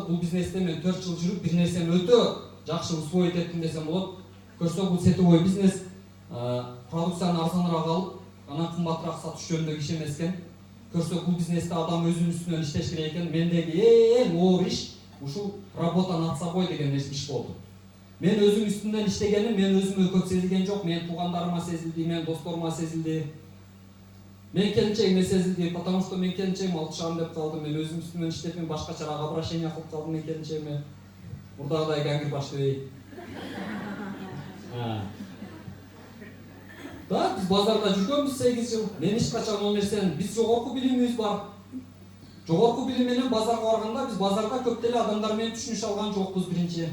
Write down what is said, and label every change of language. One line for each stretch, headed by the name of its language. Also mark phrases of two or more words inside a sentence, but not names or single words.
Kyrgyz: Бул бизнесте мен 4 жыл жүрүп, бир нерсени өтө жакшы усвоить эттим десем болот. Көрсө бул сетевой бизнес продукцияны арзаныраак алып, анан кымбатыраак сатыш жөнүндө иш эмес экен. Көрсө бул бизнесте адам өзүнүн үстүнөн иштеш керек экен. Мендеги эң оор иш ушул
Russian: работа над собой
Kyrgyz: деген иш болду. Мен өзүм үстүнөн иштегеним, мен өзүмө көп сезилген жок. Мен туугандарыма сезилди, мен досторума сезилди. Мен келинчегиме сезилди,
Russian: потому что
Kyrgyz: мен келинчегим алтышам деп калдым. Мен өзүм үстүмөн иштеп, мен башкачараак обращение кылып калдым мен келинчегиме. Мурдагыдай гангир баштабей. Да, биз базарда жүргөнбүз 8 жыл. Мен эч качан ол нерсени, биз жогорку билимибиз бар. Жогорку билим менен базарга барганда биз базарда көп деле адамдар менен түшүнүш алган жокпуз биринчи.